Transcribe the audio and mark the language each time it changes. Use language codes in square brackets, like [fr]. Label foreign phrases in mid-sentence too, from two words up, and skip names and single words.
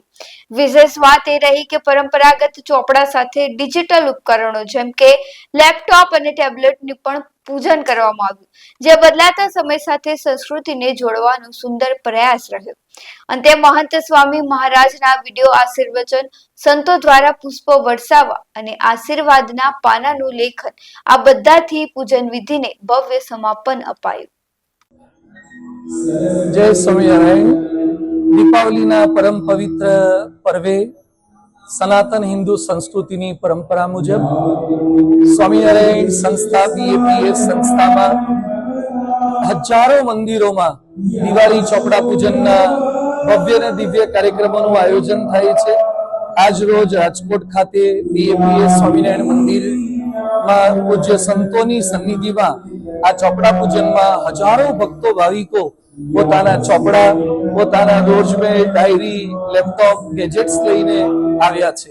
[gu] વિશેષ વાત એ રહી કે પરંપરાગત ચોપડા સાથે ડિજિટલ ઉપકરણો જેમ કે લેપટોપ અને ટેબ્લેટની પણ પૂજન કરવામાં આવ્યું, જે બદલાતા સમય સાથે સંસ્કૃતિને જોડવાનો સુંદર પ્રયાસ રહ્યો। અંતે મહંત સ્વામી મહારાજના વિડિયો આશીર્વચન, સંતો દ્વારા પુષ્પો વરસાવવા અને આશીર્વાદના પાનાનું લેખન આ બધાથી પૂજન વિધિને ભવ્ય સમાપન અપાયું। જય સ્વામિનારાયણ। દીપાવલીના પરમ પવિત્ર પર્વે સનાતન હિંદુ સંસ્કૃતિની પરંપરા મુજબ સ્વામિનારાયણ સંસ્થા બીએપીએસ સંસ્થામાં [hi] हजारों मंदिरों में [gu] दिवाળી ચોપડા પૂજનના ભવ્ય અને દિવ્ય કાર્યક્રમોનું આયોજન થાય છે। આજ રોજ રાજકોટ ખાતે બીએપીએસ સ્વામિનારાયણ મંદિરમાં પૂજ્ય સંતોની સન્નિધિમાં આ ચોપડા પૂજનમાં હજારો ભક્તો ભાવિકો પોતાના ચોપડા, પોતાના રોજમેર ડાયરી, લેપટોપ, ગેજેટ્સ લઈને આવ્યા છે।